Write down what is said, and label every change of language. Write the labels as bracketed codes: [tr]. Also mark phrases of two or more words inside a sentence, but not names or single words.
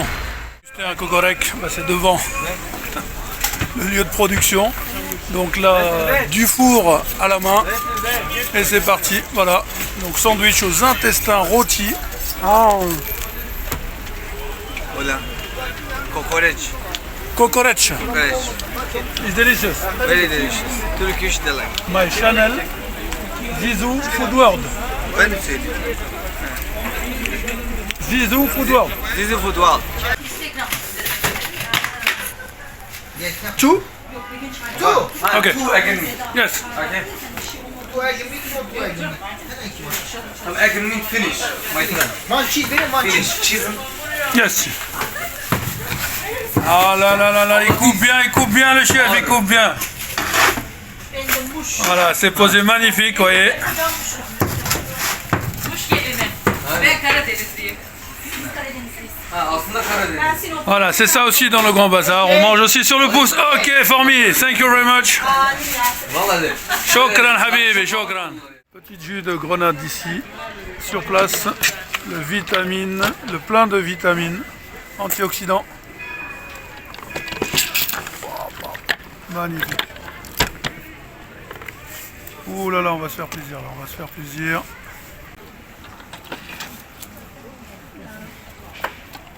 [fr] Un kokorek, bah, c'est devant le lieu de production. Donc là, du four à la main. Et c'est parti, voilà. Donc sandwich aux intestins rôtis. Hola. Kokoreç. Kokoreç. Kokoreç. [en] It's delicious. Very delicious. Turkish delight. My channel, Zizou Food World. [tr] Ben de söyleyeyim. [en] Zizou Food World. Zizi Food World. Two? Two. Okay. Two egg and meat. Yes. Okay. Two egg meat, no two egg meat. Some egg and meat finish. My friend. One cheese, very one cheese. Finish. Cheese. Yes. [fr] Ah là là là là, il coupe bien le chef, il coupe bien. Voilà, c'est posé magnifique, vous voyez. [tr] Kuş gelini. Ben Karadenizliyim. Ha, aslında Karadeniz. Ben Sinop. [fr] Voilà, c'est ça aussi dans le Grand Bazar. On mange aussi sur le pouce. [en] Ok, for me. Thank you very much. [ar] Vallahi. شكراً حبيبي، شكراً. [fr] Petit jus de grenade ici, sur place. Le plein de vitamines, antioxydants. Magnifique. Ouh là là, on va se faire plaisir là, on va se faire plaisir.